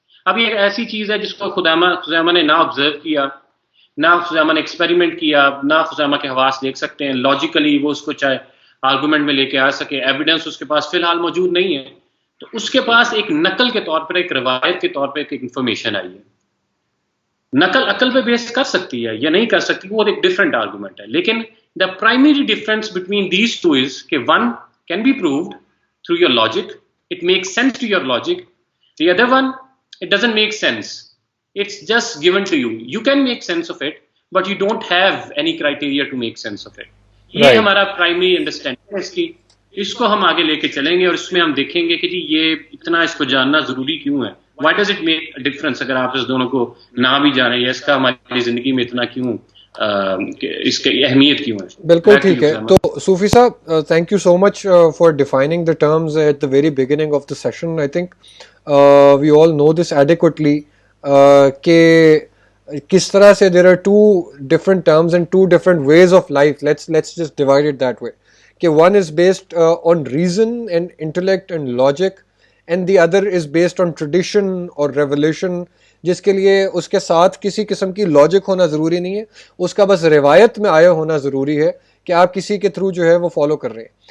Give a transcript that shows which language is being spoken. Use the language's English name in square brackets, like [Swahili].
[Urdu] اب یہ ایک ایسی چیز ہے جس کو خزیمہ نے نہ آبزرو کیا, نہ خزیمہ نے ایکسپیریمنٹ کیا, نہ خزیمہ کے حواس دیکھ سکتے ہیں. لاجیکلی وہ اس کو چاہے آرگومنٹ میں لے کے آ سکے, ایویڈنس اس کے پاس فی الحال موجود نہیں ہے, تو اس کے پاس ایک نقل کے طور پر, ایک روایت کے طور پر ایک انفارمیشن آئی ہے. نقل عقل پہ بیس کر سکتی ہے یا نہیں کر سکتی, وہ ایک ڈفرینٹ آرگومنٹ ہے. [English] لیکن the primary difference between these two is کہ one can be proved through your logic, it makes sense to your logic. The other one it doesn't make sense, it's just given to you, you can make sense of it but you don't have any criteria to make sense of it. [Urdu] یہ ہمارا primary understanding ہے اس کی. اس کو ہم آگے لے کے چلیں گے اور اس میں ہم دیکھیں گے کہ جی یہ اتنا اس کو جاننا ضروری کیوں ہے. [English] why does it make a difference [Urdu] اگر آپ اس دونوں کو نہ بھی جانیں, یا اس کا ہماری زندگی میں اتنا کیوں اس کی اہمیت کیوں ہے. بالکل ٹھیک ہے. [English] تو صوفی صاحب, thank you so much for defining the terms at the very beginning of the session. I think we all know this adequately [Urdu] کہ کس طرح سے [English] there are two different terms and two different ways of life. Let's just divide it that way. [Urdu] کہ [English] one is based on reason and intellect and logic and the other is based on tradition or revelation, [Urdu] جس کے لیے اس کے ساتھ کسی قسم کی logic ہونا ضروری نہیں ہے, اس کا بس روایت میں آیا ہونا ضروری ہے کہ آپ کسی کے تھرو جو ہے وہ فالو کر رہے ہیں.